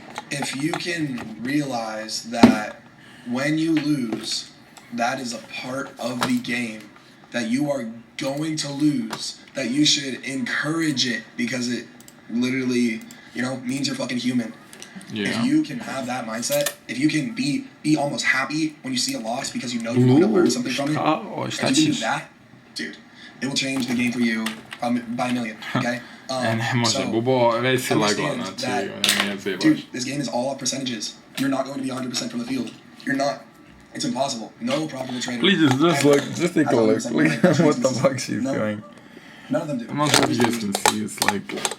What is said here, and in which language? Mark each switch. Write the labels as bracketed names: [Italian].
[English] If you can realize that when you lose, that is a part of the game, that you are going to lose, that you should encourage it because it literally, you know, means you're fucking human. Yeah. If you can have that mindset, if you can be almost happy when you see a loss because you know you're going to learn something from it, if you can do that, dude, it will change the game for you by a million, okay? [Serbian] Ne može, Bubo, već si lagla, znači, ne zebaš. [English] Dude, this game is all up percentages. You're not going to be 100% from the field. You're not. It's impossible. No profitable trader. Please, just take a look. What the fuck she's doing? None of them do. I'm not sure if you guys can see, it's like...